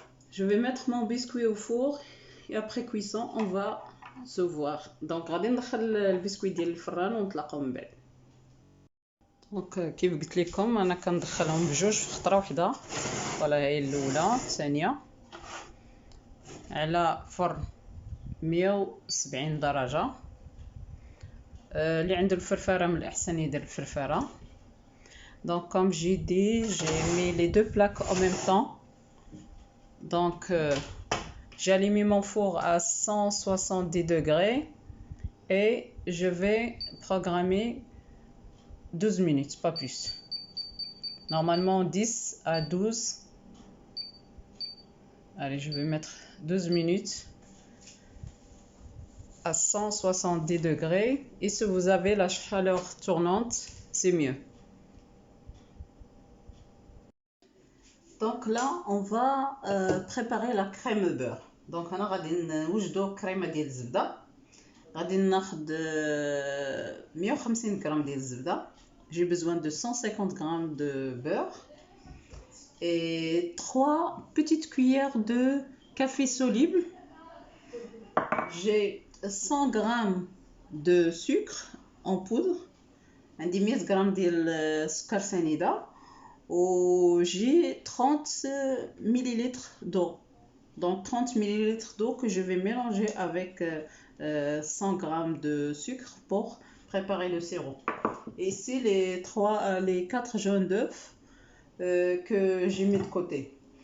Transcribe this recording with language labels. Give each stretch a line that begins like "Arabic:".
French: Je vais mettre mon biscuit au four et après cuisson on va se voir.
Arabic: Donc غادي ندخل البسكويت ديال الفران ونتلاقاو من بعد. دونك كيف قلت لكم انا كندخلهم بجوج في خطره واحده. فوالا هي الاولى الثانيه على فرن 170 درجه. اللي عنده الفرفاره من الاحسن يدير الفرفاره.
French: Donc comme j'ai dit, j'ai mis les deux plaques en même temps. Donc j'ai allumé mon four à 170 degrés et je vais programmer 12 minutes, pas plus. Normalement 10 à 12. Allez, je vais mettre 12 minutes à 170 degrés. Et si vous avez la chaleur tournante, c'est mieux. Donc là, on va préparer la crème beurre.
Arabic: Donc انا غادي نوجدو كريمه ديال الزبده. غادي ناخذ 150 غرام ديال الزبده.
French: J'ai besoin de 150 grammes de beurre et 3 petites cuillères de café soluble. J'ai 100 grammes de sucre en poudre.
Arabic: عندي 100 غرام ديال السكر سنيده.
French: Et j'ai 30 millilitres d'eau. Donc 30 millilitres d'eau que je vais mélanger avec 100 grammes de sucre pour préparer le sirop. Et ici les 4 jaunes d'œufs que j'ai mis de côté.